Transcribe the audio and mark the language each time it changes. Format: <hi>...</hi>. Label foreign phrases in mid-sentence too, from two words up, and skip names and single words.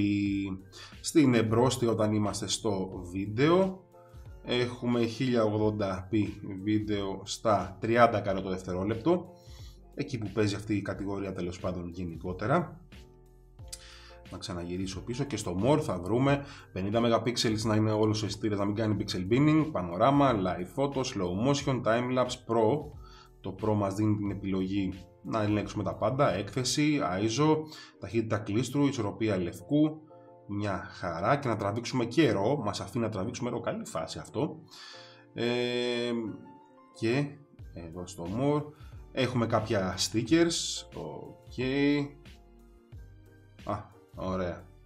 <el>Στην εμπρόστη όταν είμαστε στο βίντεο έχουμε 1080p βίντεο στα 30 καρέ το δευτερόλεπτο, εκεί που παίζει αυτή η κατηγορία τέλος πάντων γενικότερα. Να ξαναγυρίσω πίσω και στο More θα βρούμε 50 MP να είναι όλος ο αισθητήρας να μην κάνει</el> <en>pixel binning,</en> <el>πανοράμα,</el> <en>live photo, slow motion, timelapse, pro.</en> <el>Το Pro μας δίνει την επιλογή να ελέγξουμε τα πάντα, έκθεση, ISO, ταχύτητα κλίστρου, ισορροπία λευκού, μια χαρά, και να τραβήξουμε και RAW, μας αφήνει να τραβήξουμε RAW, καλή φάση αυτό. Και εδώ στο More έχουμε κάποια</el> <en>stickers, ok,</en> <el>ωραία.</el>